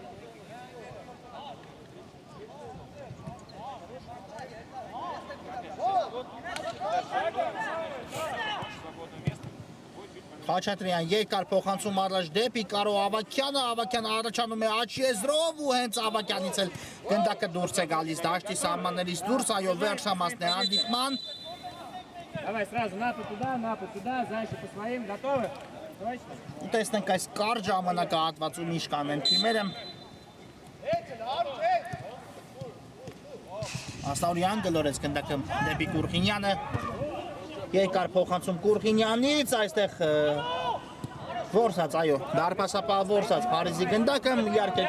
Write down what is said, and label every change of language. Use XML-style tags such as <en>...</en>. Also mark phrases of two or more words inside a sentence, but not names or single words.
<hy>Խաչատրյան երկար փոխանցում առաջ դեպի Կարո Ավագյանը, Ավագյանը առաջանում է աչիեզրով ու հենց Ավագյանից էլ գնդակը դուրս է գալիս դաշտի սահմաններից դուրս, այո վերջամասն է հանդիպման։</hy> <ru>Давай сразу напад туда, дальше по своим, готовы? Точно.</ru> <hy>Տեսնենք այս կարճ ժամանակահատվածում ինչ կանեն թիմերը։ Ասաուրյան գլորեց գնդակը դեպի Կուրխինյանը։ Երկար փոխանցում Կուրխինյանից, այստեղ որսած, այո, դարպասապահ որսած Փարիզի գնդակը, իհարկե</hy>